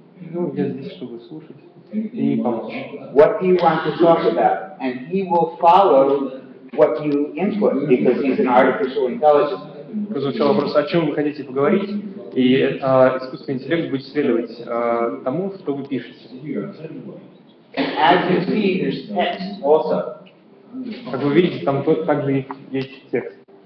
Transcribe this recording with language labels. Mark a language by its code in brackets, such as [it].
[ru] Ну, я здесь, чтобы слушать и помочь. [en] What do you want to talk about? And he will follow what you input because he's an artificial intelligence. [ru] Прозвучал вопрос, о чем вы хотите поговорить, и искусственный интеллект будет следовать тому, что вы пишете. [en] And as you see, there's text also. [ru] Как вы видите, там также есть текст.